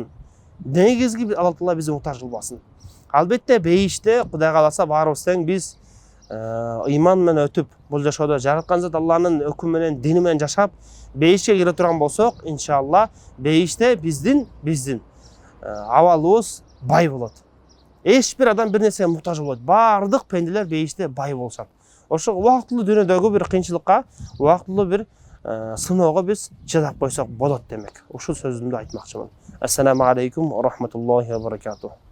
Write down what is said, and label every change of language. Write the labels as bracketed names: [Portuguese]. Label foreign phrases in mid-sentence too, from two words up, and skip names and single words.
[Kyrgyz] Негизги Алла Таала бизди муктаж кылбасын. Албетте бейиште Кудай кааласа баарыбыз тең биз ыйман менен өтүп, бул жашоодо жараткан зат Алланын өкүмү менен, дини менен жашап, бейишке кире турган болсок, иншалла, бейиште биздин абалыбыз бай болот. Эч бир адам бир нерсеге муктаж болбойт. Баардык пенделер бейиште бай болушат. Ошо убактылуу дүйнөдөгү бир кыйынчылыкка, убактылуу бир [Uzbek] Sınavga biz chidab qo'ysak bo'ladi demak. O'sha so'zimni aytmoqchiman. [Arabic] السلام عليكم ورحمة الله وبركاته.